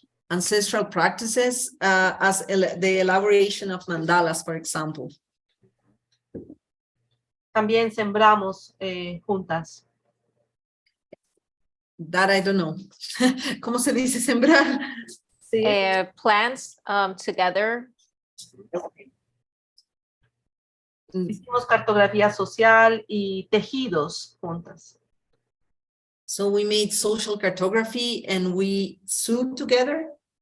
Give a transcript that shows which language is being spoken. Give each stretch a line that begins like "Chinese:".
English: Ancestral practices as the elaboration of mandalas, for example.
Spanish: También sembramos juntas.
English: That I don't know.
Spanish: ¿Cómo se dice sembrar? Sí.
English: Plants together.
Spanish: Hicimos cartografía social y tejidos juntas.
English: So we made social cartography and we sewed together.